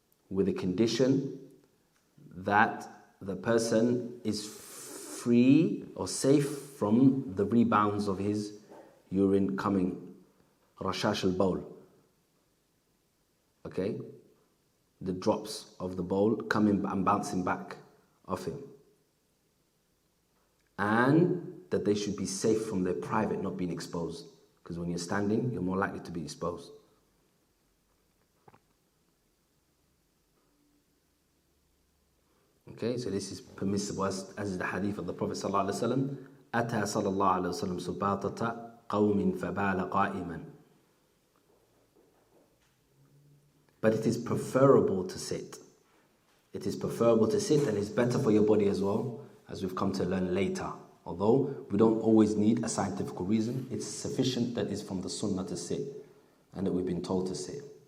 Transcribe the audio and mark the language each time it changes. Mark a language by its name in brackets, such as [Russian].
[English] with the condition that the person is free or safe from the rebounds of his urine coming, rashash al-bawl, okay, the drops of the bowl coming and bouncing back off him, and that they should be safe from their private not being exposed, because when you're standing you're more likely to be exposed. Okay, so this is permissible as is the hadith of the Prophet sallallahu alaihi wasallam. [Arabic] أتى صلى الله عليه وسلم سباطة قوم فبال قائما. [English] But it is preferable to sit. It is preferable to sit, and it's better for your body as well, as we've come to learn later. Although we don't always need a scientific reason, it's sufficient that it's from the sunnah to sit, and that we've been told to sit.